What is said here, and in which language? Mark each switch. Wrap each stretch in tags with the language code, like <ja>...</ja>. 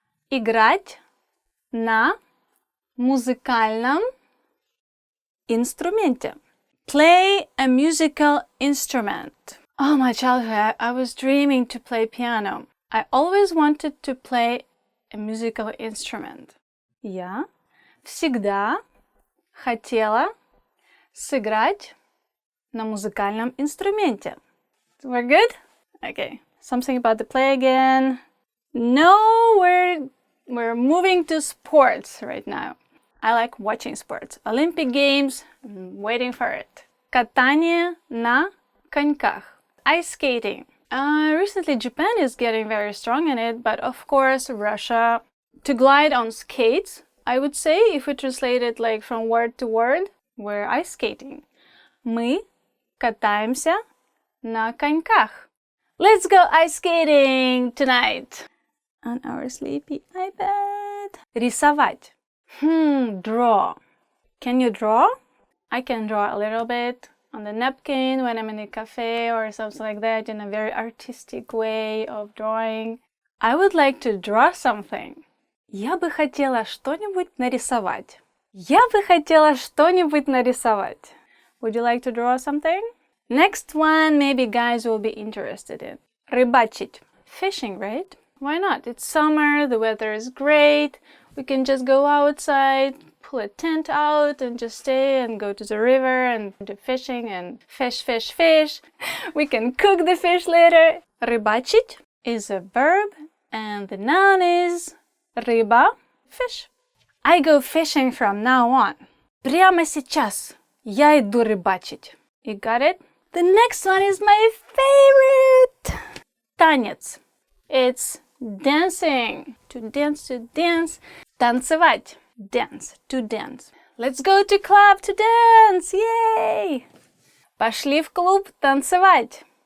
<ru>Играть на музыкальном инструменте.</ru> <en>Play a musical instrument. Oh, my childhood, I was dreaming to play piano. I always wanted to play a musical instrument.</en> <ru>Я всегда хотела сыграть на музыкальном инструменте.</ru> <en>We're good? Okay. Something about the play again. No, we're moving to sports right now. I like watching sports. Olympic Games, I'm waiting for it.</en> <ru>Катание на коньках.</ru> <en>Ice skating. Recently, Japan is getting very strong in it, but of course, Russia. To glide on skates, I would say, if we translate it like from word to word, we're ice skating.</en> <ru>Мы катаемся на коньках.</ru> <en>Let's go ice skating tonight on our sleepy iPad. Рисовать. Draw. Can you draw? I can draw a little bit on the napkin when I'm in a cafe or something like that, in a very artistic way of drawing. I would like to draw something.</en> <ru>Я бы хотела что-нибудь нарисовать. Я бы хотела что-нибудь нарисовать.</ru> <en>Would you like to draw something? Next one, maybe guys will be interested in. Рыбачить. Fishing, right? Why not? It's summer, the weather is great. We can just go outside, pull a tent out and just stay and go to the river and do fishing and fish. We can cook the fish later. Рыбачить is a verb and the noun is рыба, fish. I go fishing from now on.</en> <ru>Прямо сейчас я иду рыбачить.</ru> <en>You got it? The next one is my favorite. Танец. It's dancing. To dance. Танцевать. Dance. To dance. Let's go to club to dance. Yay!</en> <ru>Пошли в клуб танцевать.</ru>